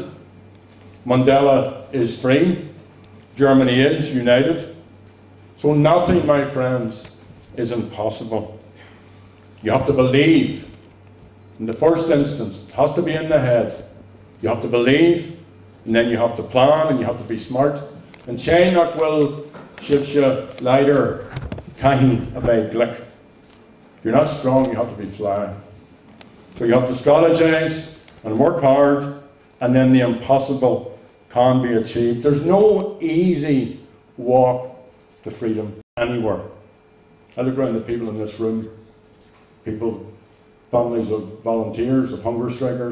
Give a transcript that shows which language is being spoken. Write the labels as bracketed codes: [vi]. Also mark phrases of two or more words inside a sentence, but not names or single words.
[en] Mandela is free. Germany is united. So nothing, my friends, is impossible. You have to believe. In the first instance, it has to be in the head. You have to believe, and then you have to plan, and you have to be smart. [ga] And sé nach bhfuil sibse leider caithfidh a bheith glic. [en] You're not strong, you have to be fly. So you have to strategize and work hard, and then the impossible can be achieved. There's no easy walk to freedom anywhere. I look around the people in this room, people, families of volunteers, of hunger strikers.